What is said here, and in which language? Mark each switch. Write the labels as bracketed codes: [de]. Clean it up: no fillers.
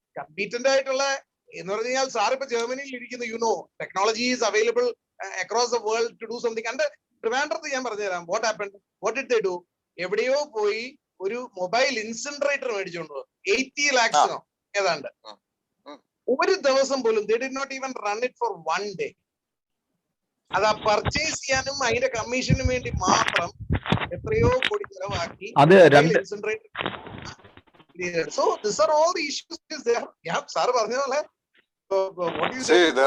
[ml] Competent ആയിട്ടുള്ള എന്ന് പറഞ്ഞു കഴിഞ്ഞാൽ, സാർ ഇപ്പൊ ജർമ്മനിയിൽ ഇരിക്കുന്ന, [en] Technology is available across the world to do something. [ml] And ട്രിവാൻഡ്രത്ത് ഞാൻ പറഞ്ഞുതരാം, [en] What did they do? [ml] എവിടെയോ പോയി ഒരു മൊബൈൽ ഇൻസിൻറേറ്റർ മേടിച്ചുകൊണ്ട് 80 lakhs ഏതാണ്ട് ഒരു ദിവസം പോലും [en] they did not even run it for one day. [ml] അത് പർച്ചേസ് ചെയ്യാനും അതിന്റെ കമ്മീഷനും വേണ്ടി മാത്രം എത്രയോ കോടി ചെലവാക്കി ഇൻസിൻറേറ്റർ. [en] So these are all the issues there. Yeah, sir [ml] പറഞ്ഞ പോലെ [en] what you say,